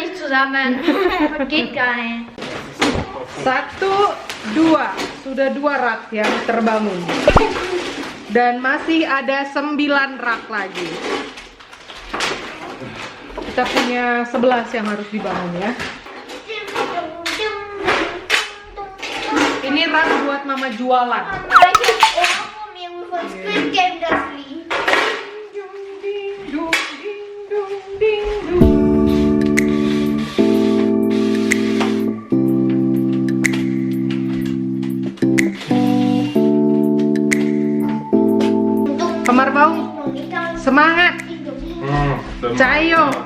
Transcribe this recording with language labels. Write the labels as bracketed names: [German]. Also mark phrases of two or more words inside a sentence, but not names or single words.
[German] zusammen. Das geht gar nicht. [Indonesian] 1, 2, sudah 2 rak yang terbangun. Dan masih ada 9 rak lagi. Kita punya 11 yang harus dibangun ya. Ini rak buat mama jualan. Mama, [German] ich hab Ohren von mir von Squid Game das Lied. [Indonesian] Kamar Baung, semangat, Cayo.